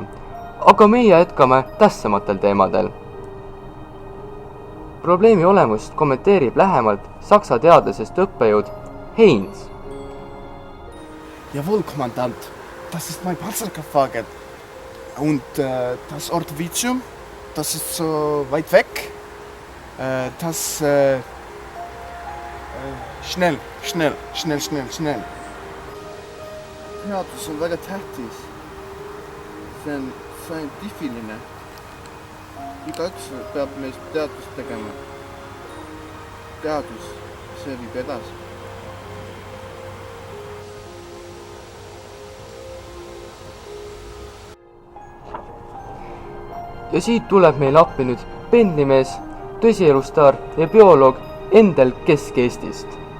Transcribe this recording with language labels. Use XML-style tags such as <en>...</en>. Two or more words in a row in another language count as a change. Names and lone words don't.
<et>Aga meie jätkame tähtsamatel teemadel. Probleemi olemust kommenteerib lähemalt saksa teadlasest õppejõud Heinz.</et> <de>Jawohl, Kommandant. Das ist mein Panzerkraftwagen. Und das Ortvizium, das ist so weit weg. Schnell.</de> <et>Teadus on väga tähtis. See on scientifiline. Igaüks peab meist teadust tegema. Teadus, see viib edasi. Ja siit tuleb meil appi nüüd pendlimees, tõsielustar ja bioloog Endel Kesk-Eestist.</et>